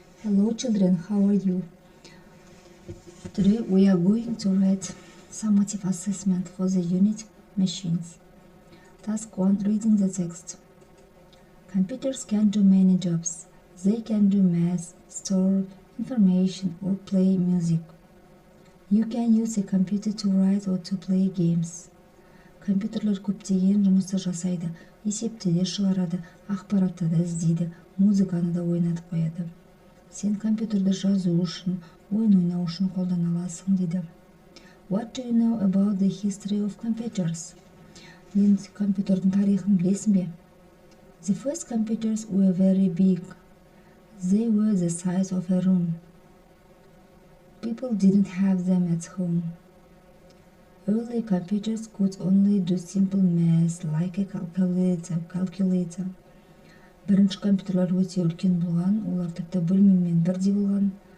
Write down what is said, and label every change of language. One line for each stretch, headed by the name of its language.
English: Hello children, how are you? Today we are going to write summative assessment for the unit machines. Task 1, reading the text. Computers can do many jobs. They can do math, store information, or play music. You can use a computer to write or to play games.
Kazakh: Компьютерлер көптеген жұмысты жасайды. Есепті де шығарады, ақпаратты да іздейді, музыканы да ойнатып қояды. Сен компьютерді жазу үшін, ойын ойнау үшін қолдана аласың дейді.
English: What do you know about the history of computers?
Kazakh: Енді компьютердің тарихын білесің бе?
English: The first computers were very big. They were the size of a room. People didn't have them at home. Early computers could only do simple math like a calculator.
Kazakh: Бірінші компьютерлер өте үлкен болған, олар тіпті бөлмемен бірдей болған.